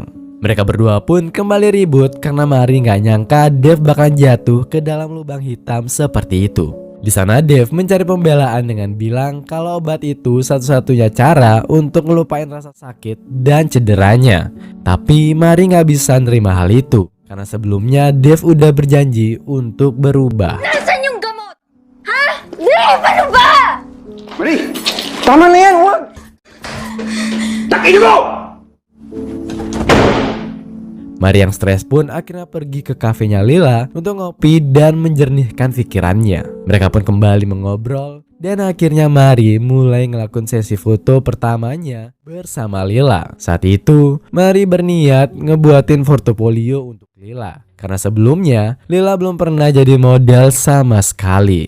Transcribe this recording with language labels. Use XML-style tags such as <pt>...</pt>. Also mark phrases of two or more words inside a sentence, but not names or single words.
<id>Mereka berdua pun kembali ribut karena Mari gak nyangka Dev bakal jatuh ke dalam lubang hitam seperti itu. Di sana Dev mencari pembelaan dengan bilang kalau obat itu satu-satunya cara untuk ngelupain rasa sakit dan cederanya. Tapi Mari gak bisa nerima hal itu karena sebelumnya Dev udah berjanji untuk berubah.</id> <tl>Nasaan yung gamot? Ha? Dave, ano ba? Mari! Tama na yan! Huwag! Takin mo!</tl> <id>Mari yang stres pun akhirnya pergi ke kafenya Lila untuk ngopi dan menjernihkan pikirannya. Mereka pun kembali mengobrol dan akhirnya Mari mulai ngelakuin sesi foto pertamanya bersama Lila. Saat itu Mari berniat ngebuatin portofolio untuk Lila karena sebelumnya Lila belum pernah jadi model sama sekali.</id>